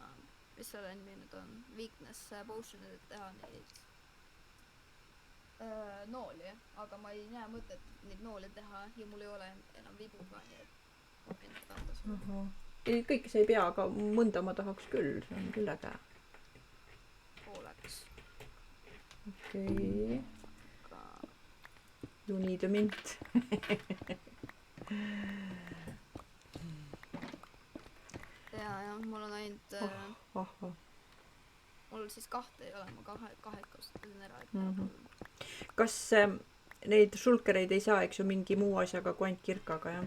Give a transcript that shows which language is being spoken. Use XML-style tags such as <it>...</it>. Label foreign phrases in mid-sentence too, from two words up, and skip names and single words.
<et>mis selle nimi nüüd on,</et> <en>weakness potion'id</en> <et>teha neid nooli, aga ma ei näe mõtet neid nooli teha ja mul ei ole enam vibu ka, nii et ma võin anda sulle. Kõike see ei pea, aga mõnda ma tahaks küll, see on küll äge. Pooleks. Okei.</et> <en>You need a mint.</en> <et>Ja, mul on ainult... Mul siis 2 ei ole, ma 2 kasutasin ära. Kas neid sulkereid ei saa, eks ju, mingi muu asjaga kui ainult kirkaga, jah?</et>